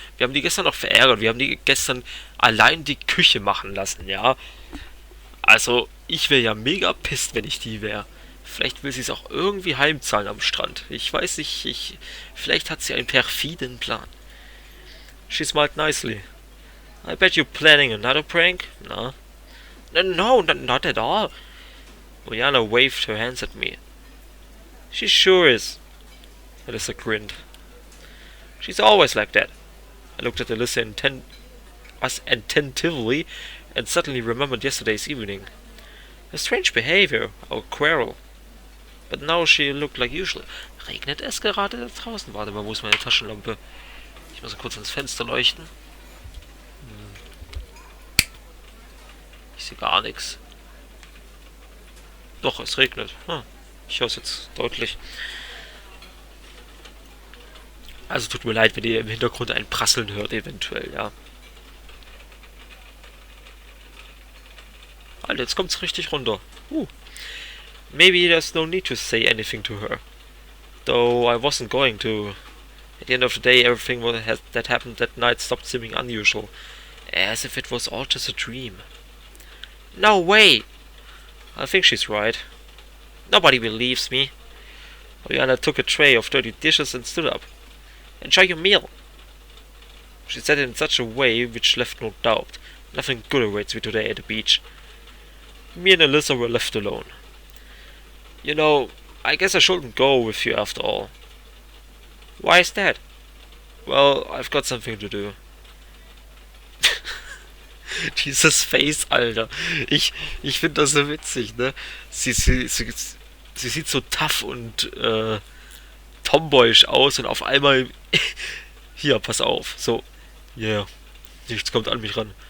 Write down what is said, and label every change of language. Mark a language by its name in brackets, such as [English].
[German] Wir haben die gestern noch verärgert. Wir haben die gestern allein die Küche machen lassen, ja? Also, ich wäre ja mega pisst, wenn ich die wäre. Vielleicht will sie es auch irgendwie heimzahlen am Strand. Ich weiß nicht, vielleicht hat sie einen perfiden Plan. [English] She smiled nicely. I bet you're planning another prank? No. No, not at all. Ulyana waved her hands at me. She sure is. Alisa grinned. She's always like that. I looked at Alisa attentively and suddenly remembered yesterday's evening. A strange behavior, or quarrel. But now she looked like usual. [German] Regnet es gerade da draußen? Warte mal, wo ist meine Taschenlampe? Ich muss kurz ins Fenster leuchten. Ich sehe gar nichts. Doch, es regnet. Ich höre es jetzt deutlich. Also tut mir leid, wenn ihr im Hintergrund ein Prasseln hört, eventuell, ja. Alter, jetzt kommt's richtig runter. [English] Maybe there's no need to say anything to her. Though I wasn't going to. At the end of the day, everything that happened that night stopped seeming unusual. As if it was all just a dream. No way! I think she's right. Nobody believes me. Ulyana took a tray of dirty dishes and stood up. Enjoy your meal. She said it in such a way which left no doubt. Nothing good awaits me today at the beach. Me and Alisa were left alone. You know, I guess I shouldn't go with you after all. Why is that? Well, I've got something to do. [German] Dieses Face, Alter. Ich finde das so witzig, ne? Sie sieht so tough und tomboyisch aus und auf einmal hier, pass auf. So, yeah. Nichts kommt an mich ran.